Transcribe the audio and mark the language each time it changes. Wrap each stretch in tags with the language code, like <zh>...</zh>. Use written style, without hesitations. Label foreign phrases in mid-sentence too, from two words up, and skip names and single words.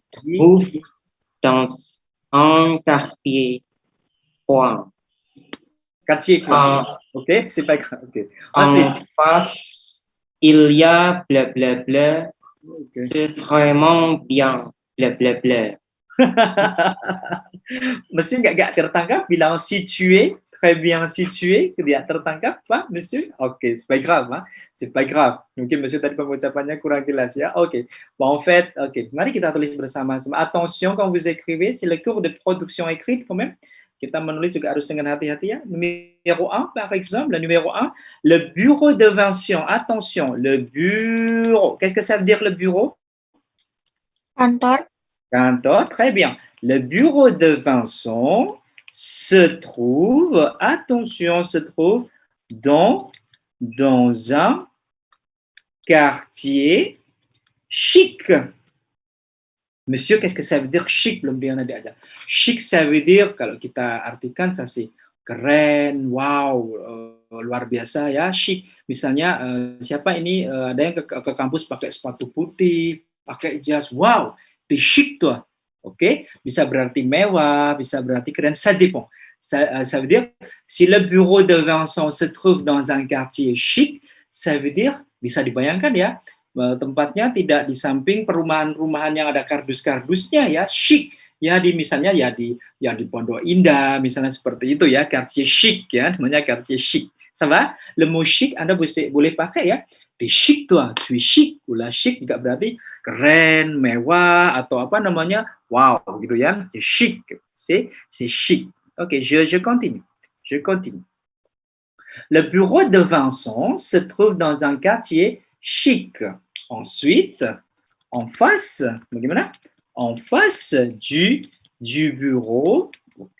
<fr>trouve dans un quartier quoi. Quartier quoi? En, Ok, c'est pas grave. Okay. en Ensuite. face, il y a blablabla. Okay. C'est vraiment bien. Blablabla.</fr> <id>Monsieur nggak tertangkap bilang situé,</id> <fr>très bien situé,</fr> <id>tidak tertangkap, Pak, Monsieur? Oke,</id> <fr>c'est pas grave, hein? C'est pas grave.</fr> <id>Mungkin Monsieur tadi pengucapannya kurang jelas ya. Oke.</id> <fr>Bon, en fait,</fr> <id>oke. Mari kita tulis bersama-sama.</id> <fr>Attention quand vous écrivez, c'est le cours de production écrite quand même.</fr> <id>Kita menulis juga harus dengan hati-hati ya.</id> <fr>Numéro 1, par exemple, le numéro 1, le bureau de Vincent. Attention, le bureau. Qu'est-ce que ça veut dire le bureau?</fr> <id>Kantor.</id> <fr>Canton, très bien. Le bureau de Vincent se trouve, attention, se trouve dans un quartier chic. Monsieur, qu'est-ce que ça veut dire chic?</fr> <id>Belum dia ada aja.</id> <fr>Chic, ça veut dire,</fr> <id>kalau kita artikan,</id> <fr>ça c'est</fr> <id>keren, wow, luar biasa ya, chic. Misalnya, siapa ini, ada yang ke kampus pakai sepatu putih, pakai jas,</id> <fr>wow, c'est chic toi.</fr> <id>Ok, bisa berarti mewah, bisa berarti keren,</id> <fr>ça dépend. Ça veut dire, si le bureau de Vincent se trouve dans un quartier chic, ça veut dire,</fr> <id>bisa dibayangkan ya, tempatnya tidak di samping perumahan-perumahan yang ada kardus-kardusnya ya, chic. Ya di misalnya ya di Pondok Indah misalnya seperti itu ya,</id> <fr>quartier chic</fr> <id>ya, namanya</id> <fr>quartier chic. Ça va? Le mot chic</fr> <id>Anda boleh pakai ya.</id> <fr>T'es chic toi, tu es chic.</fr> <id>Ulah chic juga berarti keren, mewah atau apa namanya? Wow gitu ya.</id> <fr>C'est chic. C'est chic. OK, je continue. Je continue. Le bureau de Vincent se trouve dans un quartier chic. Ensuite, en face, bagaimana? En face du bureau, ok.</fr>